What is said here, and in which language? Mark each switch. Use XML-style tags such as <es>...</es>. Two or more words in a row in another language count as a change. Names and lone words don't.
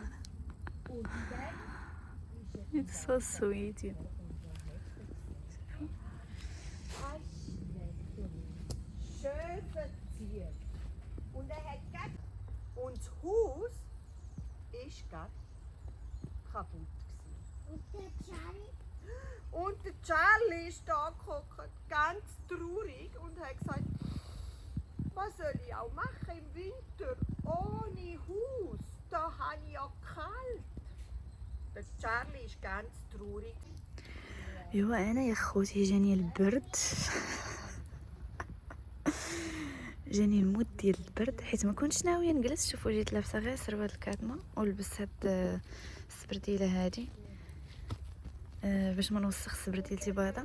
<en>It's so sweet.</en> <de>Schön verziert. Und er hat grad, und das Haus ist grad kaputt gewesen. Und der Charlie ist da gehockt, ganz traurig, und hat gesagt, Was soll ich auch machen im Winter ohne Haus? Da habe ich ja kalt. Der Charlie ist ganz traurig.</de> <ar>ايوا انا يا خوتي جاني البرد. جاني الموت ديال البرد حيت ما كنتش ناويه نجلس. شوفوا جيت لابسه غير سروال الكاتمه ولبست هاد السبرديله هادي باش ما نوسخ السبرديلتي بيضه.</ar>